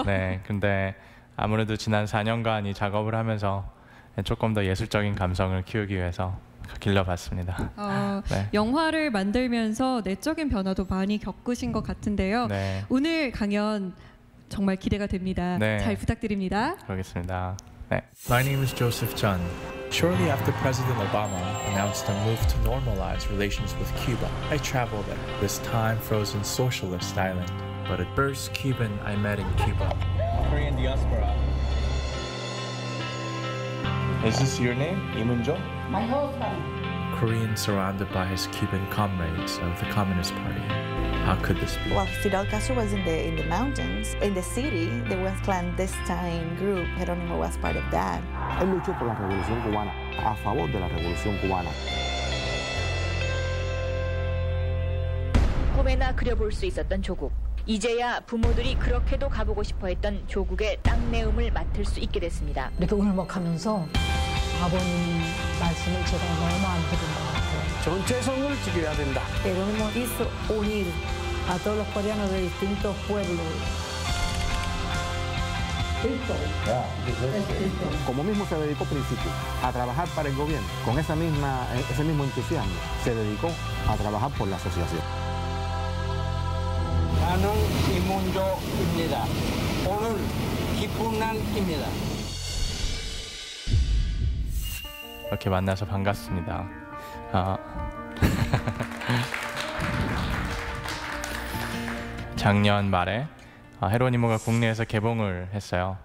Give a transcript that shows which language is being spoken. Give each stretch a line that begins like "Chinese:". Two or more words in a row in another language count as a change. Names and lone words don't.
Korean: 네, 근데 아무래도 지난 4년간 이 작업을 하면서 조금 더 예술적인 감성을 키우기 위해서 길러봤습니다. 영화를 만들면서 내적인 변화도 많이 겪으신 것 같은데요. 오늘 강연 정말 기대가 됩니다. 잘 부탁드립니다. 그러겠습니다.
English: My name is Joseph Chun. Shortly after President Obama announced a move to normalize relations with Cuba, I traveled there, this time-frozen socialist island. But a first Cuban I met in Cuba. Korean diaspora. Is this your name, Imunjo? My husband. Korean surrounded by his Cuban comrades of the Communist Party. How could this be? Well, Fidel Castro was in the mountains. In the city, there was clandestine group. Jerónimo was part of that.
Spanish: Él luchó por la revolución cubana, a favor de la revolución cubana.
Korean: 꿈에나 그려볼 수 있었던 조국. 이제야 부모들이 그렇게도 가보고 싶어했던 조국의 땅내음을 맡을 수 있게 됐습니다. 이렇게 울먹하면서 아버님 말씀을 제가 너무 안 들은 것 같아요. 전체성을 지켜야 된다.
Spanish: Jerónimo hizo unir a todos los coreanos de distintos pueblos. Como mismo se dedicó al principio a trabajar para el gobierno, con ese mismo entusiasmo, se dedicó a trabajar por la asociación.
Korean: 나는 이문조입니다. 오늘 기쁜 날입니다. 이렇게 만나서 반갑습니다. 작년 말에 헤로니모가 국내에서 개봉을 했어요.